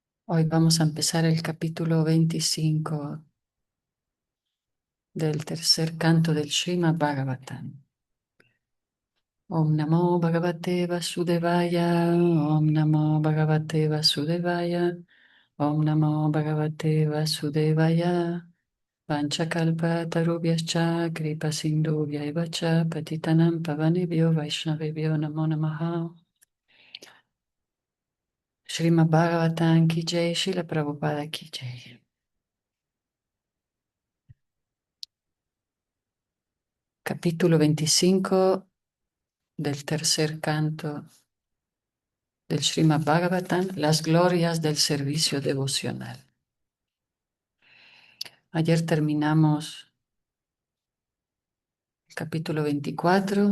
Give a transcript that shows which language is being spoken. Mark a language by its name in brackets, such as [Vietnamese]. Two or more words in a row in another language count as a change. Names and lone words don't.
[Spanish] Hoy vamos a empezar el capítulo 25 del tercer canto del Srimad Bhagavatam. [Sanskrit] Om Namo Bhagavate Vasudevaya, Om Namo Bhagavate Vasudevaya, Om Namo Bhagavate Vasudevaya, Vanchakalpa Tarubhyascha Kripa Sindhubhya cha Patitanam Pavanebhyo Vaishnavebhyo Namo Namaha. [Hindi] Srimad Bhagavatam Ki Jai, Srila Prabhupada Ki Jai. [Spanish] Capítulo 25 del tercer canto del Srimad Bhagavatam, las glorias del servicio devocional. Ayer terminamos el capítulo 24.